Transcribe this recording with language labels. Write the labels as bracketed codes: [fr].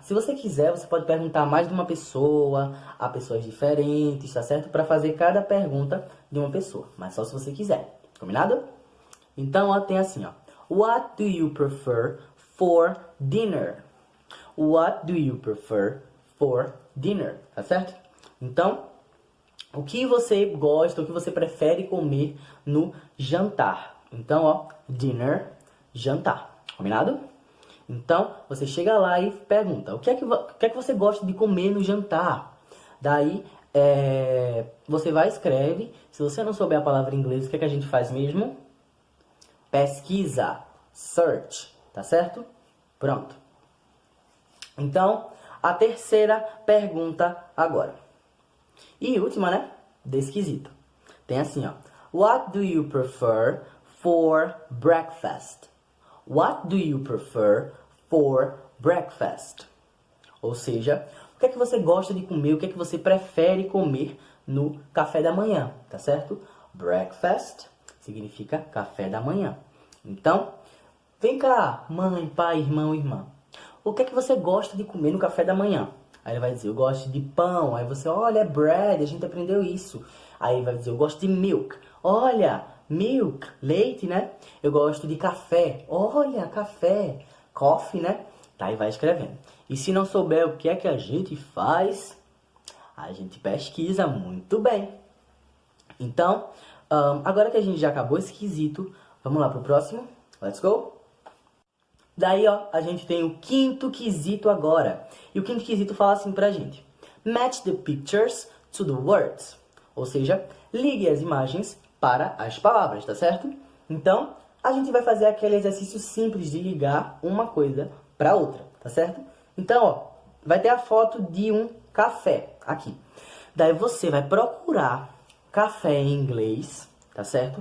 [pt] Se você quiser, você pode perguntar a mais de uma pessoa, a pessoas diferentes, tá certo? Para fazer cada pergunta de uma pessoa, mas só se você quiser. Combinado? Então, ó, tem assim, ó. [en] What do you prefer for dinner? What do you prefer for dinner? [pt] Tá certo? Então, o que você gosta, o que você prefere comer no jantar? Então, ó, dinner, jantar. Combinado? Então, você chega lá e pergunta, o que é que você gosta de comer no jantar? Daí, você vai e escreve. Se você não souber a palavra em inglês, o que é que a gente faz mesmo? Pesquisa, search, tá certo? Pronto. Então, a terceira pergunta agora. E última, né? Desse quesito. Tem assim, ó. [en] What do you prefer for breakfast? What do you prefer for breakfast? [pt] Ou seja, o que é que você gosta de comer? O que é que você prefere comer no café da manhã? Tá certo? Breakfast significa café da manhã. Então, vem cá, mãe, pai, irmão, irmã. O que é que você gosta de comer no café da manhã? Aí ele vai dizer, eu gosto de pão. Aí você, olha, é bread, a gente aprendeu isso. Aí ele vai dizer, eu gosto de milk. Olha, milk, leite, né? Eu gosto de café. Olha, café, coffee, né? Tá, e vai escrevendo. E se não souber o que é que a gente faz, a gente pesquisa muito bem. Então, agora que a gente já acabou esse quesito, vamos lá pro próximo? [en] Let's go! [pt] Daí, ó, a gente tem o quinto quesito agora. E o quinto quesito fala assim pra gente. [en] Match the pictures to the words. [pt] Ou seja, ligue as imagens para as palavras, tá certo? Então, a gente vai fazer aquele exercício simples de ligar uma coisa para outra, tá certo? Então, ó, vai ter a foto de um café aqui. Daí você vai procurar café em inglês, tá certo?